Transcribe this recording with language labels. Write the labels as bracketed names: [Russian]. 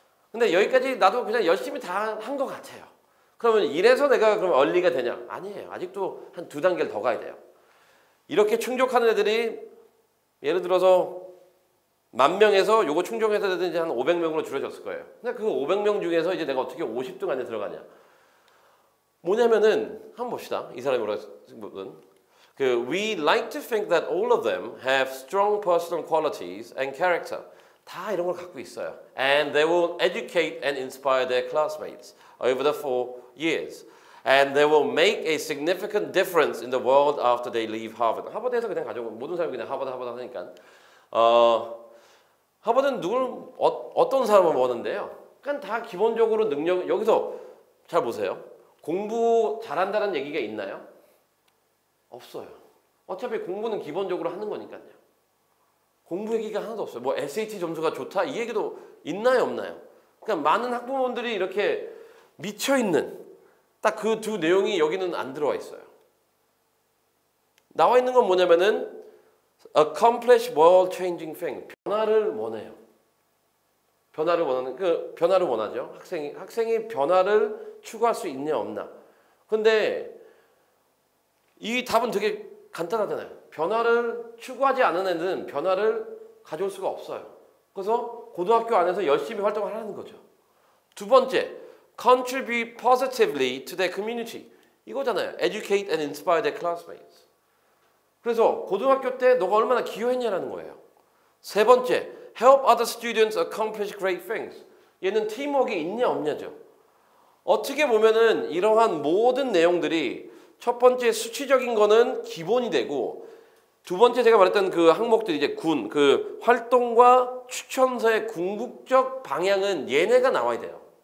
[Korean] 근데 여기까지 나도 그냥 열심히 다 한 것 같아요. 그러면 이래서 내가 그럼 얼리가 되냐? 아니에요. 아직도 한 2단계를 더 가야 돼요. 이렇게 충족하는 애들이 예를 들어서 10,000명에서 요거 충족해서 이제 한 500명으로 줄여졌을 거예요. 근데 그 500명 중에서 이제 내가 어떻게 50등 안에 들어가냐? 뭐냐면은 한번 봅시다. 이 사람이 뭐라 했든 [English] We like to think that all of them have strong personal qualities and character. [Korean] 다 이런 걸 갖고 있어요. [English] And they will educate and inspire their classmates over the 4 years. And they will make a significant difference in the world after they leave Harvard. [Korean] 하버드에서 그냥 가져오고 모든 사람이 그냥 하버드 하니까. 하버드는 어떤 사람을 원하는데요? 그러니까 다 기본적으로 능력, 여기서 잘 보세요. 공부 잘한다는 얘기가 있나요? 없어요. 어차피 공부는 기본적으로 하는 거니까요. 공부 얘기가 하나도 없어요. 뭐 SAT 점수가 좋다 이 얘기도 있나요 없나요? 그러니까 많은 학부모들이 이렇게 미쳐있는 딱 그 두 내용이 여기는 안 들어와 있어요. 나와 있는 건 뭐냐면은 [English] accomplish world changing thing. [Korean] 변화를 원해요. 변화를 원하죠. 학생이 변화를 추구할 수 있냐 없나. 근데 이 답은 되게 간단하잖아요. 변화를 추구하지 않은 애는 변화를 가져올 수가 없어요. 그래서 고등학교 안에서 열심히 활동을 하는 거죠. 두 번째, [English] contribute positively to their community. [Korean] 이거잖아요. [English] Educate and inspire their classmates. [Korean] 그래서 고등학교 때 너가 얼마나 기여했냐라는 거예요. 세 번째, [English] help other students accomplish great things. [Korean] 얘는 팀워크가 있냐 없냐죠. 어떻게 보면은 이러한 모든 내용들이 첫 번째 수치적인 거는 기본이 되고 두 번째 제가 말했던 그 항목들이 이제 그 활동과 추천서의 궁극적 방향은 얘네가 나와야 돼요.